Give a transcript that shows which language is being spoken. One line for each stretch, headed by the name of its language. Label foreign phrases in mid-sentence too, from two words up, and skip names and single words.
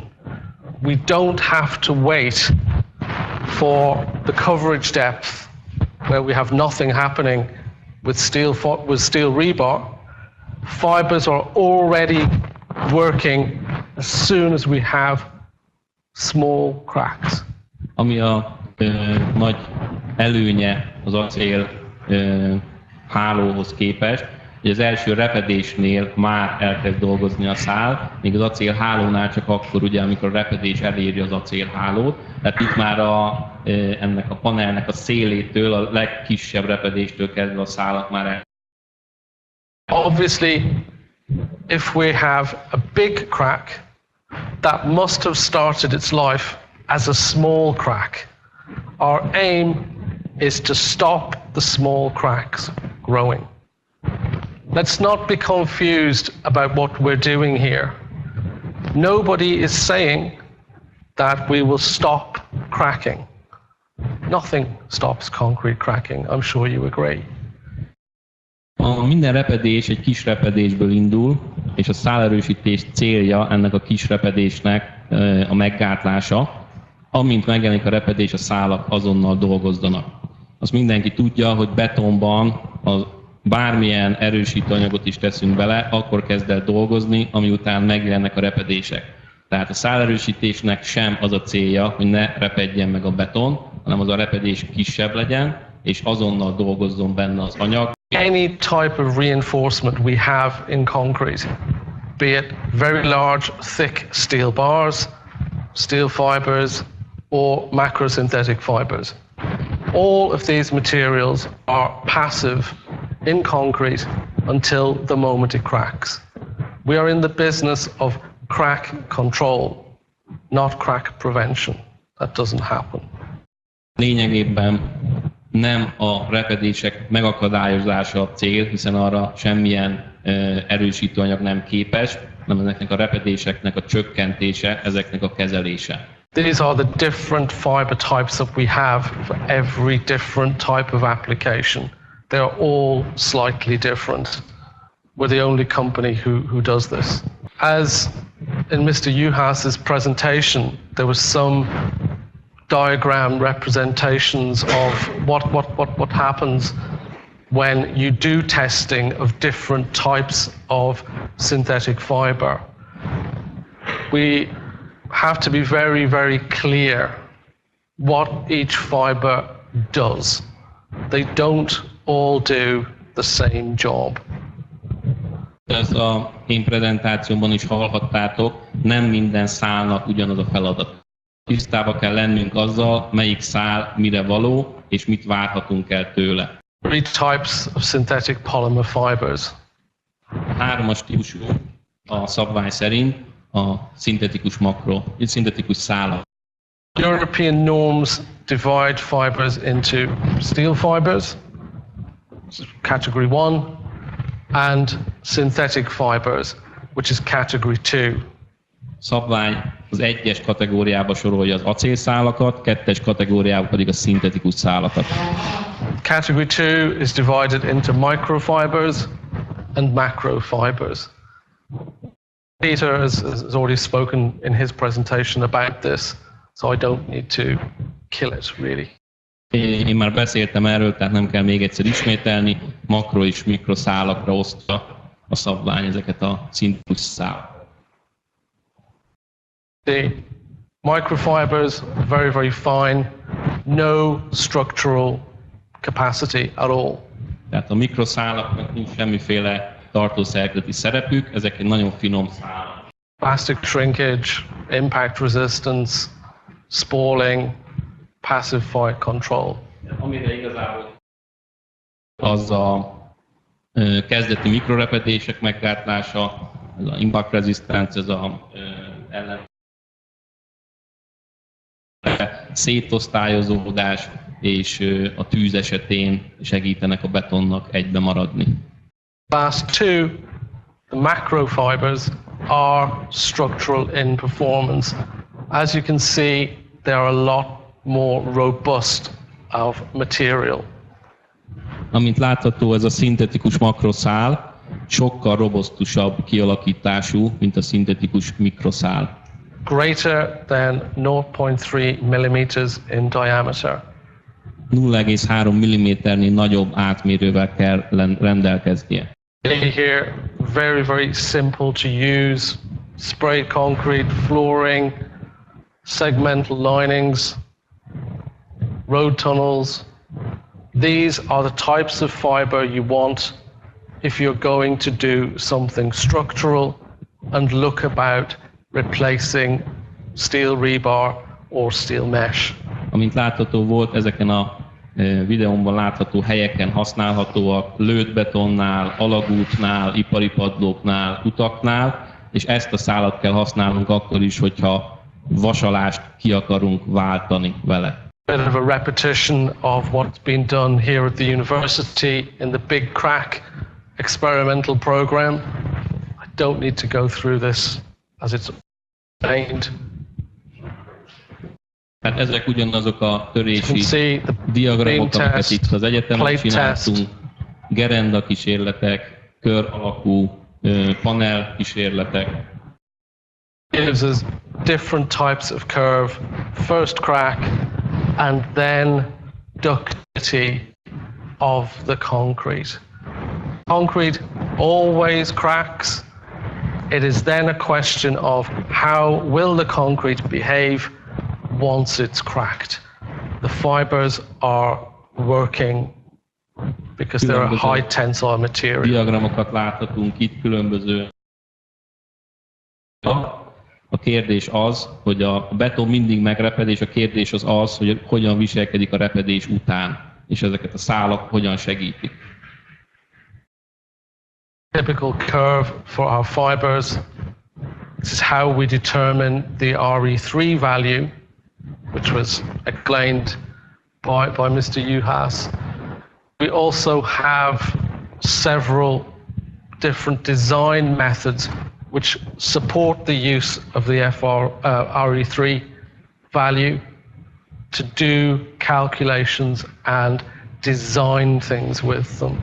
English: We don't have to wait for the coverage depth where we have nothing happening with steel rebar. Fibers are already working as soon as we have small cracks.
Hungarian: Ami a nagy előnye az acél hálóhoz képest, hogy az első repedésnél már elkezd dolgozni a szál, még az acélhálónál csak akkor, ugye, amikor a repedés eléri az acélhálót. Tehát itt már ennek a panelnek a szélétől, a legkisebb repedéstől kezdve a szálak már el.
English: Obviously, if we have a big crack, that must have started its life as a small crack. Our aim is to stop the small cracks growing. Let's not be confused about what we're doing here. Nobody is saying that we will stop cracking. Nothing stops concrete cracking, I'm sure you agree.
Hungarian: Minden repedés egy kis repedésből indul, és a szálerősítés célja ennek a kis repedésnek a meggátlása. Amint megjelenik a repedés, a szálak azonnal dolgozzanak. Azt mindenki tudja, hogy betonban bármilyen erősítő anyagot is teszünk bele, akkor kezd el dolgozni, ami után megjelennek a repedések. Tehát a szálerősítésnek sem az a célja, hogy ne repedjen meg a beton, hanem az a repedés kisebb legyen, és azonnal dolgozzon benne az anyag.
English: Any type of reinforcement we have in concrete, be it very large, thick steel bars, steel fibers, or macrosynthetic fibers. All of these materials are passive in concrete until the moment it cracks. We are in the business of crack control, not crack prevention. That doesn't happen.
Hungarian: Lényegében nem a repedések megakadályozása a cél, hiszen arra semmilyen erősítőanyag nem képes, hanem ezeknek a repedéseknek a csökkentése, ezeknek a kezelése.
English: These are the different fiber types that we have for every different type of application. They are all slightly different. We're the only company who does this. As in Mr. Juhas's presentation, there was some diagram representations of what happens when you do testing of different types of synthetic fiber. We have to be very, very clear what each fiber does. They don't all do the same job.
Hungarian: Ez a én prezentációmban is hallhattátok, nem minden szálnak ugyanaz a feladat. Tisztába kell lennünk azzal, melyik szál mire való, és mit várhatunk el tőle.
English: 3 types of synthetic polymer fibers.
Hungarian: 3-as típusú a szabvány szerint a szintetikus szálak.
English: European norms divide fibers into steel fibers, category 1, and synthetic fibers, which is category 2.
Hungarian: Szabvány az 1-es kategóriába sorolja az acélszálakat, 2-es kategóriába pedig a szintetikus szálakat.
English: Category 2 is divided into microfibers and macrofibers. Peter has already spoken in his presentation about this, so I don't need to kill it, really.
Hungarian: Én már beszéltem erről, tehát nem kell még egyszer ismételni. Makro és mikroszálakra osztja a szabvány ezeket a szintetikus szálakat.
English: The microfibers are very, very fine, no structural capacity at all.
Hungarian: Tehát a mikroszálaknak nincs semmiféle tartószerkezeti szerepük, ezek egy nagyon finom szálak.
English: Plastic shrinkage, impact resistance, spalling, passive fire control.
Hungarian: Amire igazából az a kezdeti mikrorepedések meggátlása, ez a
English: impact resistance,
Hungarian: ez a ellen szétosztályozódás, és a tűz esetén segítenek a betonnak egybe maradni.
English: Last 2, the macrofibers are structural in performance. As you can see, they are a lot more robust of material.
Hungarian: Amint látható, ez a szintetikus makroszál sokkal robusztusabb kialakítású, mint a szintetikus mikroszál.
English: Greater than 0.3 millimeters in diameter.
Hungarian: 0,3 mm-nél nagyobb átmérővel kell rendelkeznie.
English: Here, very, very simple to use. Sprayed concrete, flooring, segmental linings, road tunnels. These are the types of fiber you want if you're going to do something structural and look about replacing steel rebar or steel mesh.
Hungarian: Amint látható volt, ezeken a videómban látható helyeken használhatóak lőttbetonnál, alagútnál, ipari padlóknál, utaknál, és ezt a szálat kell használnunk akkor is, hogyha vasalást ki akarunk váltani vele.
English: Bit of a repetition of what's been done here at the university in the Big Crack experimental program. I don't need to go through this as it's explained.
Hungarian: Hát ezek ugyanazok a törési diagramok, amiket itt az egyetemen csináltunk. Gerenda kísérletek, kör alakú panel kísérletek.
English: Gives us different types of curve, first crack, and then ductility of the concrete. Concrete always cracks. It is then a question of how will the concrete behave once it's cracked. The fibers are working because they're a high tensile material.
Hungarian: Diagramokat láthatunk itt különböző. A kérdés az, hogy a beton mindig megreped, és a kérdés az, hogy hogyan viselkedik a repedés után, és ezeket a szálak hogyan segítik.
English: Typical curve for our fibers. This is how we determine the RE3 value, which was explained by Mr. Juhas. We also have several different design methods which support the use of the RE3 value to do calculations and design things with them.